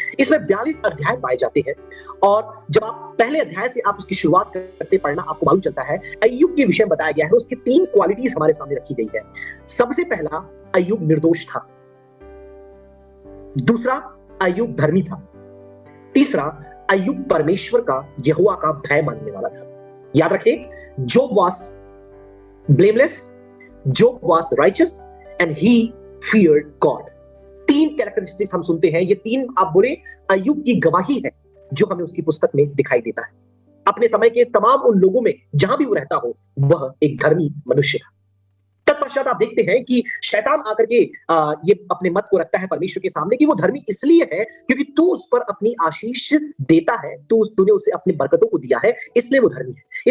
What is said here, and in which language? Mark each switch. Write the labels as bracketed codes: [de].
[hi] इसमें 42 अध्याय पाए जाते हैं और जब आप पहले अध्याय से आप उसकी शुरुआत करते पढ़ना, आपको मालूम चलता है अय्यूब के विषय में बताया गया है। उसकी 3 क्वालिटीज हमारे सामने रखी गई है। सबसे पहला, अय्यूब निर्दोष था। दूसरा, अय्यूब धर्मी था। तीसरा, अय्यूब परमेश्वर का, यहोवा का भय मानने वाला था। याद रखें, [en] Job was blameless, Job was righteous and he feared God। [hi] 3 characteristics हम सुनते हैं, ये 3 आप बोले अय्यूब की गवाही है जो हमें उसकी पुस्तक में दिखाई देता है। अपने समय के तमाम उन लोगों में जहां भी वो रहता हो, वह एक धर्मी मनुष्य था। तत्पश्चात आप देखते हैं कि शैतान आकर के ये अपने मत को रखता है परमेश्वर के सामने कि वो धर्मी इसलिए है क्योंकि तू उस पर अपनी आशीष देता है, तूने उसे अपनी बरकतों को दिया है, इसलिए वो धर्मी है।